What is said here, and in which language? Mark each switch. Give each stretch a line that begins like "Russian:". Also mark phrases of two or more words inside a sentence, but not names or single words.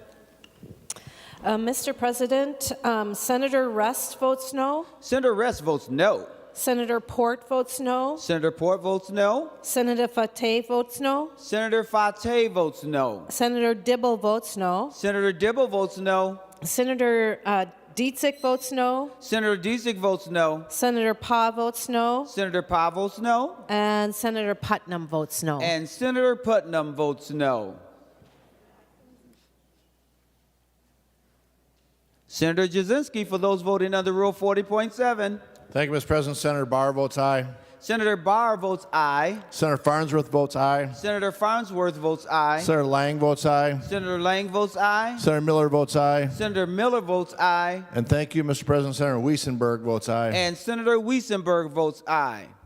English: Mr. President, Senator Rest votes no. Senator Rest votes no. Senator Port votes no. Senator Port votes no. Senator Fateh votes no. Senator Fateh votes no. Senator Dibble votes no. Senator Dibble votes no. Senator Dietzick votes no. Senator Dietzick votes no. Senator Pa votes no. Senator Pa votes no. And Senator Putnam votes no. And Senator Putnam votes no. Senator Jasinski, for those voting under Rule 40.7. Thank you, Mr. President. Senator Barr votes aye. Senator Barr votes aye. Senator Farnsworth votes aye. Senator Farnsworth votes aye. Senator Lang votes aye. Senator Lang votes aye. Senator Miller votes aye. Senator Miller votes aye. And thank you, Mr. President. Senator Weissenberg votes aye. And Senator Weissenberg votes aye.